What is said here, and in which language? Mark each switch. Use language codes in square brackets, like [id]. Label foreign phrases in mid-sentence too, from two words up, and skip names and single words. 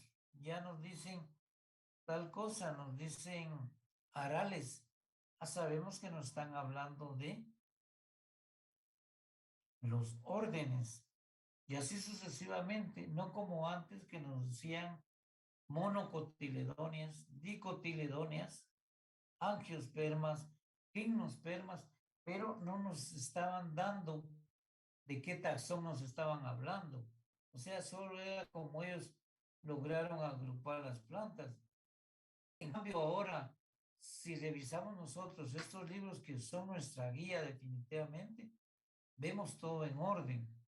[es] Ya nos dicen tal cosa, nos dicen arales. Sabemos que nos están hablando de los órdenes y así sucesivamente, no como antes que nos decían monocotiledóneas, dicotiledóneas, angiospermas, gimnospermas, pero no nos estaban dando de qué taxón nos estaban hablando. O sea, solo era como ellos lograron agrupar las plantas. En cambio, ahora, si revisamos nosotros estos libros que son nuestra guía definitivamente, vemos todo en orden.